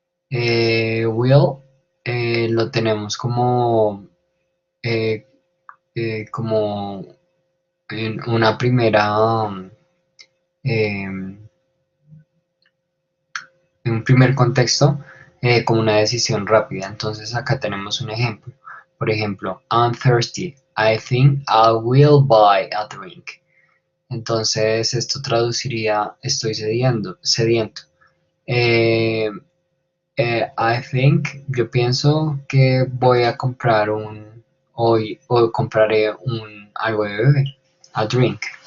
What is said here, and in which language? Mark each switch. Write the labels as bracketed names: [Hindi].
[Spanish] Will lo tenemos eh, como en una primera, en un primer contexto, como una decisión rápida. Entonces acá tenemos un ejemplo. Por ejemplo, [English] I'm thirsty. I think I will buy a drink. [Spanish] Entonces esto traduciría estoy sediento. Eh, [English] I think, [Spanish] yo pienso que voy a comprar hoy o compraré algo de beber, [English] a drink.